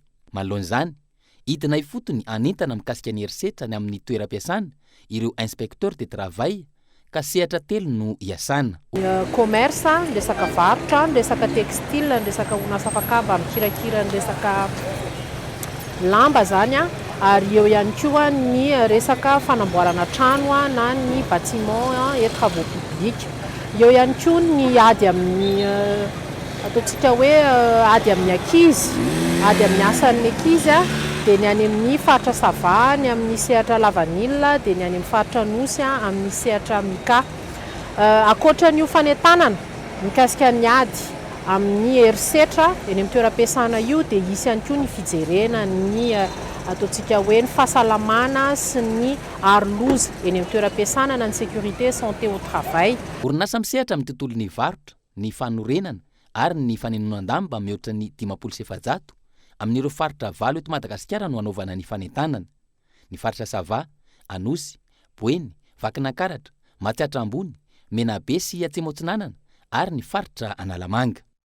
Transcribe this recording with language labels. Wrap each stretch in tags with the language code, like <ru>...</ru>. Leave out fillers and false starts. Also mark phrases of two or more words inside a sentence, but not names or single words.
<mg>Manoloan'izany, hidina ifotony anentana mikasika ny herisetra ny amin'ny toeram-piasana ireo</mg> <fr>inspecteur de travail</fr> <mg>ka sehatra telo no iasana. Commerce, resaka varotra, resaka textile, resaka onasa fakaba, mikirakira, resaka lamba zany ary eo ihany koa ny resaka fanamboarana trano na ny</mg> <fr>bâtiment et travaux publics.</fr> <mg>Eo ihany koa ny ady amin'ny ataontsika hoe ady amin'ny ankizy, ady amin'ny asan'ny ankizy dia ny any amin'ny faritra Sava, ny amin'ny sehatra Lavanila, dia ny any amin'ny faritra Nosy amin'ny sehatra Mika. Akoatra ny fanentanana mikasika ny ady amin'ny herisetra eny amin'ny toeram-piasana io dia isy ihany koa ny fijerena ny ataontsika hoe ny fahasalamana sy ny aroloza eny amin'ny toeram-piasana na ny</mg> <fr>sécurité santé au travail.</fr> <mg>Orinasa misehatra amin'ny tontolon'ny varotra, ny fanorenana ary ny fanenonan-damba mihoatra ny 500 amin'ireo faritra 7 eto Madagasikara no anaovana ny fanentanana. Ny faritra Sava, Anosy, Boeny, Vakinankaratra, Matsiatra Ambony, Menabe sy Atsemotsinanana ary ny faritra Analamanga.</mg>